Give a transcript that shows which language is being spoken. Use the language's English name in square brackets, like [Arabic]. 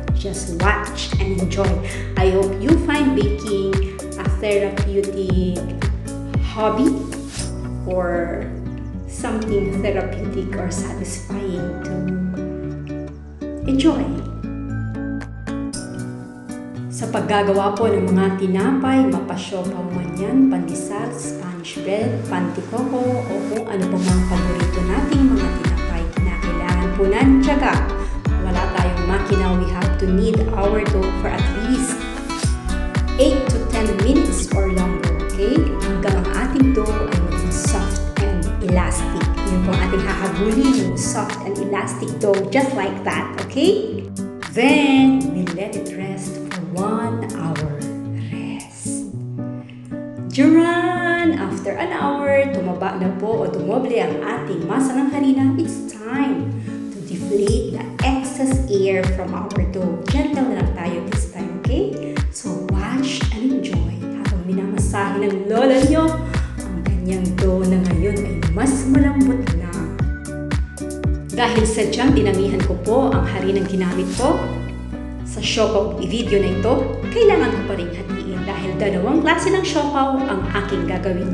[English] Just watch and enjoy. I hope you find baking a therapeutic hobby or something therapeutic or satisfying to enjoy. [Filipino] Sa paggagawa po ng mga tinapay, mapa-Siopao man yan, pandesal, sponge bread, pantikoko, o kung ano pa mga paborito nating mga tinapay, kinakailangan po ng tiyaga. Wala tayong makina, [English] we have to knead our dough for at least 8 to 10 minutes or longer, okay? [Filipino] Hanggang ang ating dough ay maging [English] soft and elastic. [Filipino] Yun po ang ating hahabulin, yung [English] soft and elastic dough, just like that, okay? Then, we let it rest for 1 hour rest. [Filipino] Duran, [English] after an hour, [Filipino] tumaba na po o tumoble ang ating masa ng harina, [English] it's time to deflate the excess excess air from our dough. [Filipino] Gentle na lang tayo [English] this time, okay? [Filipino] So [English] watch and enjoy [Filipino] habang minamasahe ng lola nyo ang kanyang dough na ngayon ay mas malambot na. Dahil sadyang dinamihan ko po ang harinang ginamit ko sa siopao video na ito, kailangan ko pa rin hatiin dahil dalawang klase ng siopao ang aking gagawin.